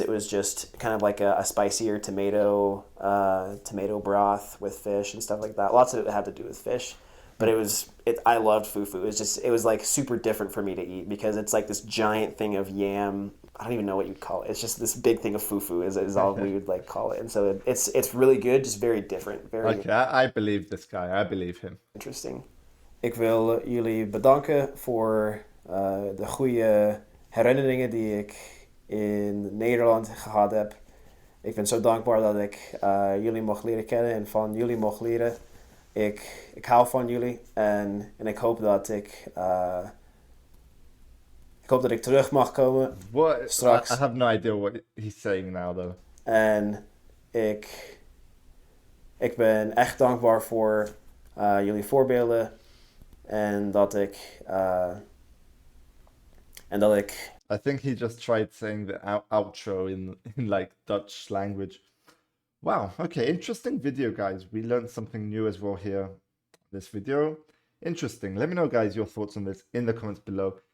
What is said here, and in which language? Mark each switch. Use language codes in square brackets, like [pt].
[en] it was just kind of like a spicier tomato broth with fish and stuff like that. Lots of it had to do with fish, but I loved fufu. It was like super different for me to eat because it's like this giant thing of yam. I don't even know what you'd call it. It's just this big thing of fufu is all we would like call it. And so it's really good, just very different, very Okay, I believe this guy. I believe him. interesting. [nl] Ik wil jullie bedanken voor de goede herinneringen die ik in Nederland gehad heb. Ik ben zo dankbaar dat ik jullie mocht leren kennen en van jullie mocht leren. Ik hou van jullie en ik hoop dat ik hoop dat ik terug mag komen [en] What? [nl] straks. [en] I have no idea what he's saying now, though. [nl] En ik ben echt dankbaar voor jullie voorbeelden en dat ik [en] I think he just tried saying the outro in like Dutch language. Wow, okay, interesting video, guys. We learned something new as well here. This video, interesting. Let me know, guys, your thoughts on this in the comments below.